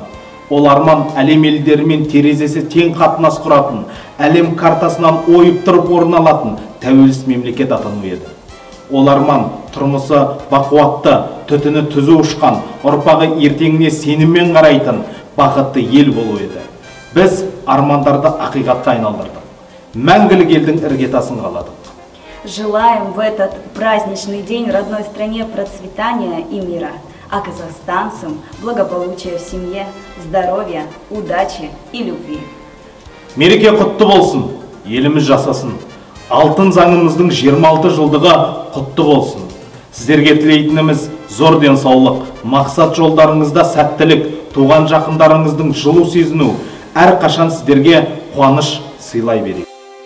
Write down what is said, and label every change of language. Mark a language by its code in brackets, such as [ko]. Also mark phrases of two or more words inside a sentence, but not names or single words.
[kk] Ол арман әлем елдерімен терезесі тең қатынас құратын, әлем картасынан ойып тұрып орын алатын тәуелсіз мемлекет атану еді. Ол арман тұрмысы бақуатты, түтіні түзу ұшқан, ұрпағы ертеңіне сеніммен қарайтын бақытты ел болу еді. Біз армандарды ақиқатқа айналдырдық. Мәңгілік елдің іргетасын қаладық. [ru] Желаем в этот праздничный день родной стране процветания и мира, а казахстанцам благополучия в семье, здоровья, удачи и любви. [kk] Мереке құтты болсын, еліміз жасасын. Алтын заңымыздың 26 жылдығы құтты болсын. Сіздерге тілейтініміз зор денсаулық, мақсат жолдарыңызда сәттілік, туған жақындарыңыздың жылу сезіну, әрқашан сіздерге қуаныш сыйлай берейік.